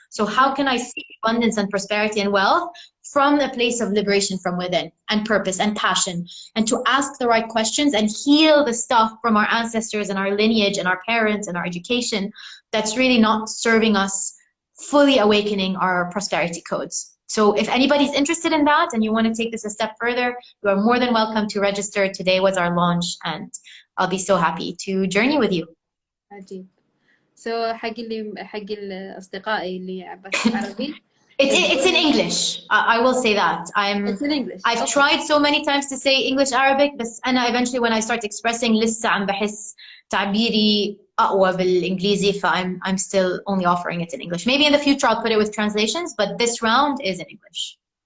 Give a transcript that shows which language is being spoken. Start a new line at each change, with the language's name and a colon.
English: So how can I seek abundance and prosperity and wealth from a place of liberation from within and purpose and passion, and to ask the right questions and heal the stuff from our ancestors and our lineage and our parents and our education that's really not serving us, fully awakening our prosperity codes. So if anybody's interested in that and you want to take this a step further, you are more than welcome to register. Today was our launch and I'll be so happy to journey with you.
Arabic: عجيب.
English: So
Arabic: حق الأصدقائي اللي بس عربي.
English: It's in English. I will say that. It's in English. I've tried so many times to say English Arabic, but
Arabic: أنا
English: eventually when I start expressing
Arabic: لسه عم بحس تعبيري أقوى بالإنجليزي,
English: I'm still only offering it in English. Maybe in the future I'll put it with translations, but this round is in English.